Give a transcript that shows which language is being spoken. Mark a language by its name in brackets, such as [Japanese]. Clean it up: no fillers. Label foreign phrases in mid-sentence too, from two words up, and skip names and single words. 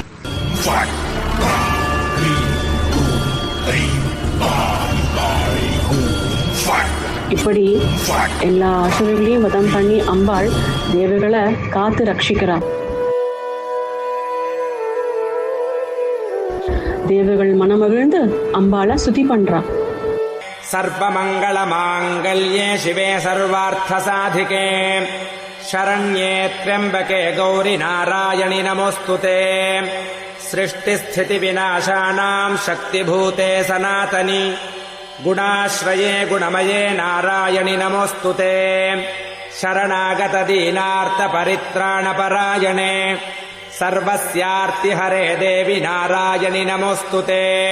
[Tamil] இப்படி எல்லா அசுரர்களையும் வதம் பண்ணி அம்பாள் தேவர்களை காத்து ரட்சிக்கிறார். தேவர்கள் மனமகிழ்ந்து அம்பாளை சுத்தி பண்றா. [Sanskrit] सर्वमङ्गल माङ्गल्ये शिवे सर्वार्थ साधिके शरण्ये त्र्यम्बके गौरि नारायणि नमोऽस्तुते सृष्टिस्थितिविनाशानां शक्तिभूते सनातनि गुणाश्रये गुणमये नारायणि नमोऽस्तुते शरणागतदीनार्तपरित्राणपरायणे सर्वस्यार्तिहरे देवि नारायणि नमोऽस्तुते।